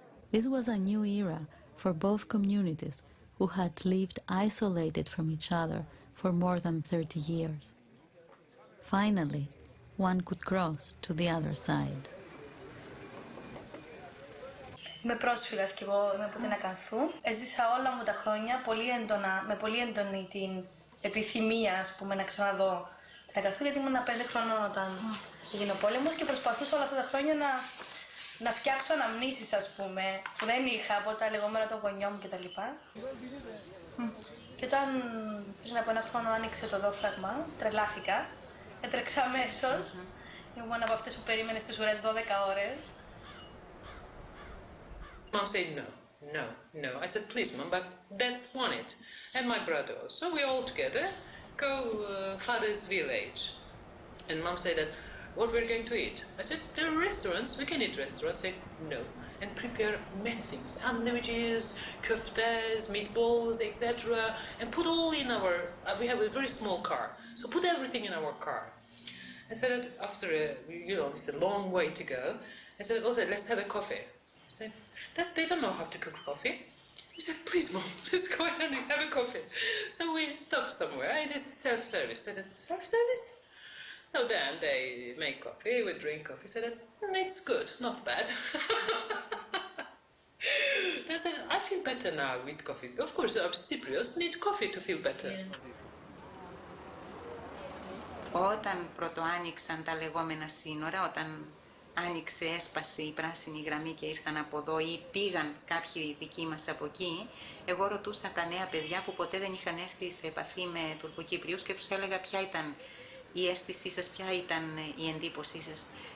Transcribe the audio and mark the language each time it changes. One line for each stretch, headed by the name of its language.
English: This was a new era for both communities who had lived isolated from each other for more than 30 years. Finally, one could cross to the other side.
Greek: Είμαι πρόσφυγας και εγώ είμαι από την Ακανθού. Έζησα όλα μου τα χρόνια πολύ έντονα, με πολύ έντονη την επιθυμία, ας πούμε, να ξαναδώ την Ακανθού, γιατί ήμουν 5 χρονών όταν έγινε ο πόλεμος και προσπαθούσα όλα αυτά τα χρόνια να φτιάξω αναμνήσεις, ας πούμε, που δεν είχα από τα λεγόμενα των γονιών μου κτλ. Και όταν πριν από 1 χρόνο άνοιξε το δόφραγμα, τρελάθηκα, έτρεξα αμέσως. Ήμουν από αυτές που περίμενε στις ουρές 12 ώρες.
English: Mom said no. I said, please, Mom, but Dad want it. And my brother also. We all together go father's village. And Mom said that, what we're going to eat? I said, there are restaurants, we can eat restaurants. I said, no. And prepare many things, sandwiches, koftas, meatballs, etc. And put all in our, we have a very small car. So put everything in our car. I said that after, it's a long way to go. I said, okay, let's have a coffee. I said, they don't know how to cook coffee. He said, please, Mom, let's go ahead and have a coffee. So we stopped somewhere. This is self-service. I said, self-service? So then they make coffee, we drink coffee. I said, it's good, not bad. They said, I feel better now with coffee. Of course, our Cypriots need coffee to feel better.
Greek: Όταν πρωτοάνοιξαν τα λεγόμενα σύνορα, όταν έσπασε η πράσινη γραμμή και ήρθαν από εδώ ή πήγαν κάποιοι δικοί μας από εκεί, εγώ ρωτούσα τα νέα παιδιά που ποτέ δεν είχαν έρθει σε επαφή με Τουρκοκύπριους και τους έλεγα ποια ήταν η αίσθησή σας, ποια ήταν η εντύπωσή σας.